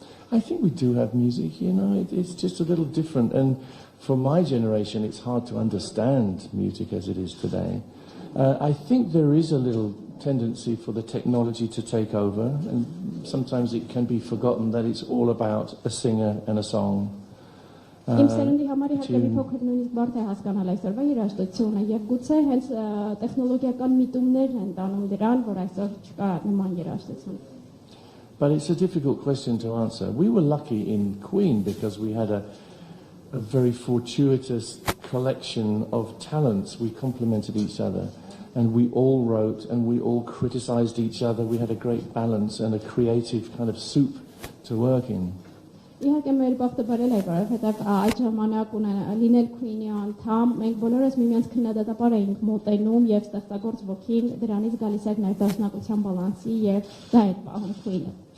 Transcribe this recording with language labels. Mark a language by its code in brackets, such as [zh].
[en] I think we do have music, you know, it's just a little different. And for my generation, it's hard to understand music as it is today. I think there is a little tendency for the technology to take over, and sometimes it can be forgotten that it's all about a singer and a song. [hy] Իմ սերնդի համար իհարկե մի փոքր նույնիսկ բարդ է հասկանալ այսօրվա երաժշտությունը եւ գուցե հենց տեխնոլոգիական միտումներն են տանում դրան, որ այսօր չկա նման երաժշտություն. [en] But it's a difficult question to answer. We were lucky in Queen because we had a very fortuitous collection of talents. We complemented each other, and we all wrote and we all criticized each other. We had a great balance and a creative kind of soup to work in. [hy] Իհարկե մեր բախտը բարել է, որովհետև այդ ժամանակ լինել Queen-ի անդամ, մենք բոլորս միմյանց քննադատաբար էինք մոտենում եւ ստեղծագործ ոգին դրանից գալիս էր ներդաշնակության բալանսի եւ դա էր պահում Queen-ը.